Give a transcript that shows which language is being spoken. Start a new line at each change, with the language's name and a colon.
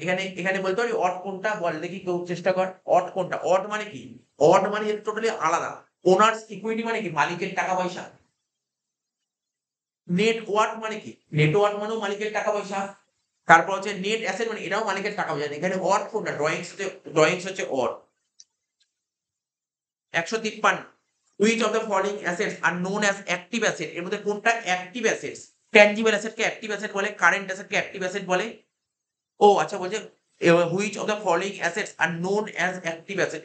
Bangla: এখানে এখানে বলতে পারি অড কোনটা? বল দেখি, কেউ চেষ্টা কর। অড কোনটা? অড মানে কি? অড মানে টোটালি আলাদা। ওনার্স ইকুইটি মানে কি? মালিকের টাকা পয়সা। নেট ওয়ার্থ মানে কি? নেট ওয়ার্থ মানেও মালিকের টাকা পয়সা। তারপর হচ্ছে নেট অ্যাসেট মানে এটাও মালিকের টাকা পয়সা। এখানে অড কোনটা? ড্রয়িংস হচ্ছে odd.
English: 153 which of the following assets are known as active asset?
Bangla: এর মধ্যে কোনটা active assets? Tangible অ্যাসেটকে active asset বলে, কারেন্ট অ্যাসেটকে অ্যাক্টিভ অ্যাসেট বলে। ও আচ্ছা, বলছে
English: which of the following assets are known as active asset?